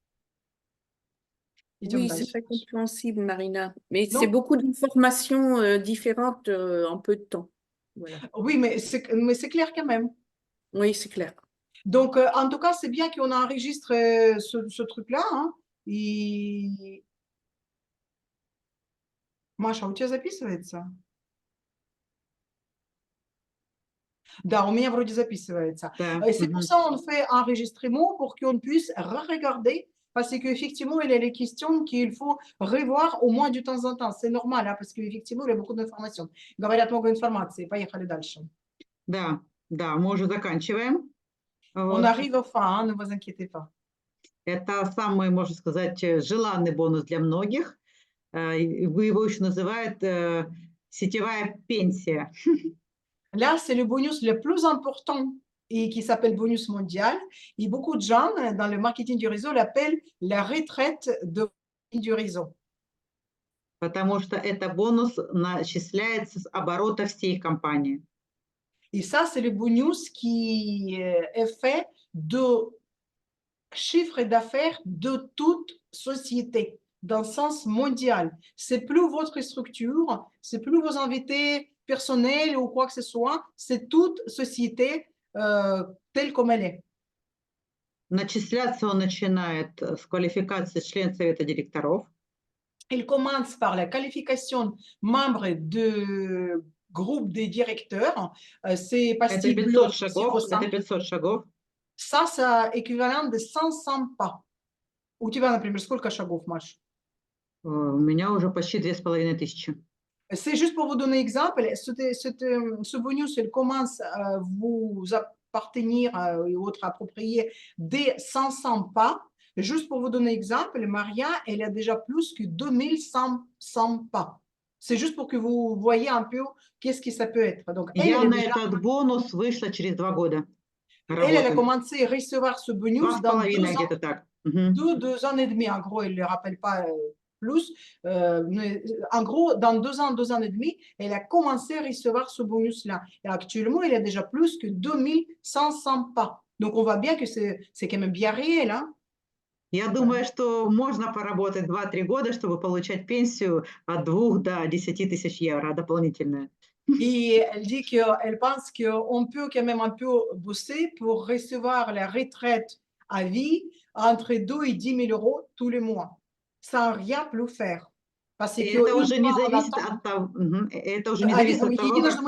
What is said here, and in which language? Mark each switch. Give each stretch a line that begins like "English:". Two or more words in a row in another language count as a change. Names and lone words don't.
French: Oui, c'est très compréhensible, Marina. Mais Non. c'est beaucoup d'informations différentes en peu de temps. Voilà. Oui, mais c'est clair quand même. Oui, c'est clair. Donc, en tout cas, c'est bien qu'on enregistre ce truc-là. Hein.
Russian: И... Маша, у тебя записывается? Да, у меня вроде записывается. Да.
French: Et c'est pour ça qu'on fait un enregistrement pour qu'on puisse re-regarder. Parce qu'effectivement, il y a les questions qu'il faut revoir au moins de temps en temps. C'est normal, hein, parce qu'effectivement, il y a beaucoup d'informations.
Russian: Говорят много информации. Поехали дальше. Да, да, мы уже заканчиваем.
French: On
Russian: Вот.
French: arrive au fin, hein, ne vous inquiétez pas.
Russian: Это самый, можно сказать, желанный бонус для многих. Вы его еще называют сетевая пенсия.
French: Là, c'est le bonus le plus important et qui s'appelle bonus mondial. Et beaucoup de gens dans le marketing du réseau l'appellent la retraite du réseau.
Russian: Потому что это бонус начисляется с оборота всей компании.
French: Et ça, c'est le bonus qui est fait de chiffre d'affaires de toute société, dans le sens mondial. C'est plus votre structure, c'est plus vos invités personnels ou quoi que ce soit, c'est toute société telle comme elle est.
Russian: Начисляться он начинает с квалификации член совета директоров.
French: Il commence par la qualification membre de groupe des directeurs. C'est pastille
Russian: Это
French: bleue
Russian: 500 шагов, это 500 шагов.
French: Ça, c'est équivalent de 500 pas.
Russian: У тебя, например, сколько шагов, Маш? У меня уже почти 2500.
French: C'est juste pour vous donner un exemple. Ce bonus, il commence à vous appartenir ou être approprié des 500 pas. Juste pour vous donner un exemple, Maria, elle a déjà plus que 2100 pas. C'est juste pour que vous voyez un peu qu'est-ce que ça peut être. Donc,
Russian: Я на этот бонус вышла через 2 года.
French: Elle a commencé à recevoir ce bonus dans 2 ans,
Russian: где-то так.
French: 2 ans et demi. En gros, elle ne le rappelle pas plus. Mais en gros, dans 2 ans et demi, elle a commencé à recevoir ce bonus-là. Et actuellement, elle a déjà plus que 2500 pas. Donc, on voit bien que c'est quand même bien réel. Hein?
Russian: Я думаю, что можно pоработать 2-3 года, чтобы получать пенсию от 2 до 10 тысяч евро дополнительная.
French: Et elle dit qu'elle pense qu'on peut quand même un peu bosser pour recevoir la retraite à vie entre 2 et 10 000 euros tous les mois, sans rien plus faire. Parce que
Russian: это уже не зависит от того, это уже не зависит от того,